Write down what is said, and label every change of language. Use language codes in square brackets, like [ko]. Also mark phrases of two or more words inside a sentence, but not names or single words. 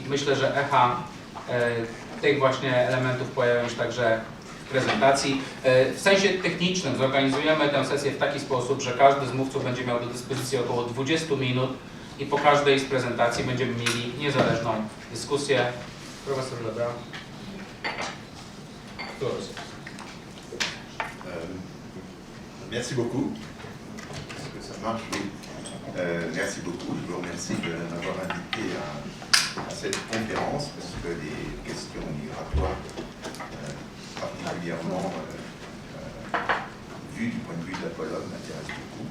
[pl] Myślę, że echa tych właśnie elementów pojawią się także w prezentacji. W sensie technicznym zorganizujemy tę sesję w taki sposób, że każdy z mówców będzie miał do dyspozycji około 20 minut i po każdej z prezentacji będziemy mieli niezależną dyskusję. Profesor Lebras. [fr] Merci beaucoup. Est-ce que ça marche? Oui. Merci beaucoup. Je vous remercie de m'avoir invité à cette conférence parce que les questions migratoires, particulièrement vues du point de vue de la Pologne, m'intéressent beaucoup.